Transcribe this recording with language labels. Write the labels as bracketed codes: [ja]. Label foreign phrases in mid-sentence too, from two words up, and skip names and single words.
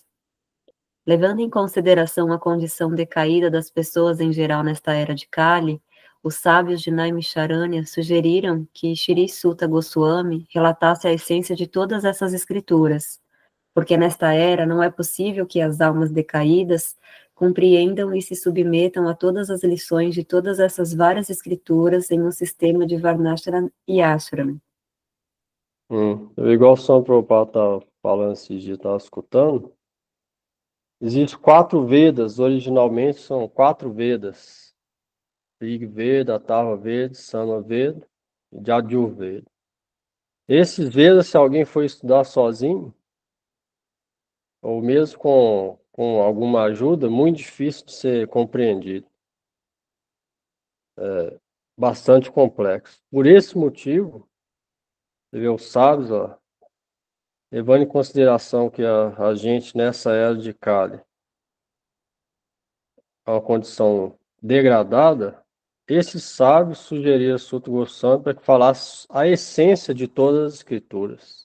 [pt] Levando em consideração a condição decaída das pessoas em geral nesta era de Kali, os sábios de Naimisharanya sugeriram que Shri Sutta Goswami relatasse a essência de todas essas escrituras, porque nesta era não é possível que as almas decaídas compreendam e se submetam a todas as lições de todas essas várias escrituras em um sistema de Varnashram e Ashram. Igual o São Prabhupada estava falando esses dias, estava escutando. Existem 4 Vedas, originalmente são 4 Vedas. Rig Veda, Atharva Veda, Sama Veda e Jajur Veda. Esses Vedas, se alguém for estudar sozinho, ou mesmo com alguma ajuda, muito difícil de ser compreendido. É bastante complexo. Por esse motivo, você vê os sábios, ó, levando em consideração que a gente, nessa era de Kali, é uma condição degradada, esses sábios sugeriram a Sutta Goswami para que falasse a essência de todas as escrituras.